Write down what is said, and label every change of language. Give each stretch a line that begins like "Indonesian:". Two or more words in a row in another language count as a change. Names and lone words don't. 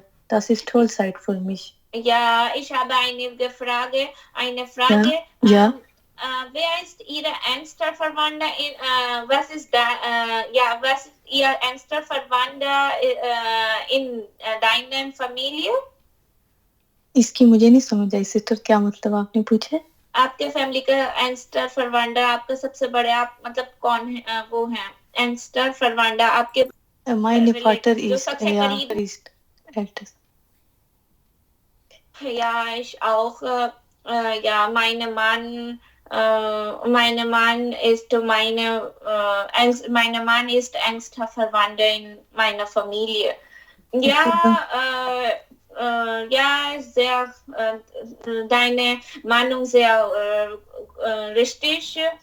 German: Das ist tolle Zeit für mich. Ja, ich habe eine Frage. Ja. Wer ist Ihre engster Verwandter? Was ist Ihr engster Verwandter in deiner Familie?
Hindi: इसकी मुझे नहीं समझ आई सिस्टर क्या मतलब आपने पूछे आपके फैमिली का
German: engster Verwandter
Hindi: आपका सबसे बड़े आप मतलब कौन है वो हैं
German: engster Verwandter
Hindi: आपके
German: meine Vater ist ältest ja ich auch ja mein Mann ist mein Mann ist engster Verwandter in meiner Familie ja, sehr deine Meinung sehr richtig.